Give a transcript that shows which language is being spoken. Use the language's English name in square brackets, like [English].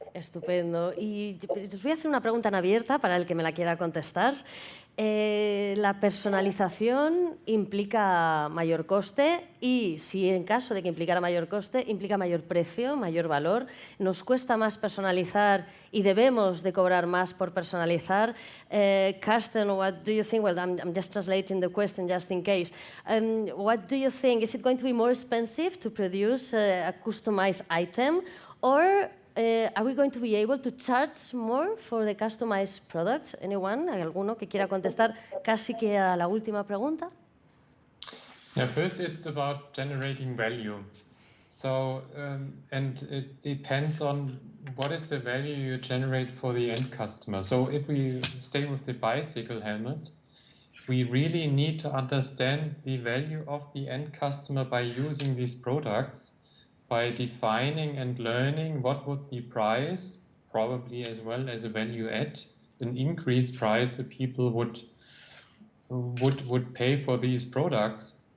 [Spanish] Estupendo. Y os voy a hacer una pregunta en abierta para el que me la quiera contestar. La personalización implica mayor coste y si en caso de que implicara mayor coste, implica mayor precio, mayor valor. Nos cuesta más personalizar y debemos de cobrar más por personalizar. [English] Carsten, what do you think? Well, I'm just translating the question just in case. What do you think? Is it going to be more expensive to produce a customized item, or are we going to be able to charge more for the customized products? Anyone? [Spanish] ¿Hay alguno que quiera contestar casi que a la última pregunta? [English] Yeah, first it's about generating value. So, and it depends on what is the value you generate for the end customer. So if we stay with the bicycle helmet, we really need to understand the value of the end customer by using these products, by defining and learning what would the price, probably as well as a value add, an increased price that people would pay for these products.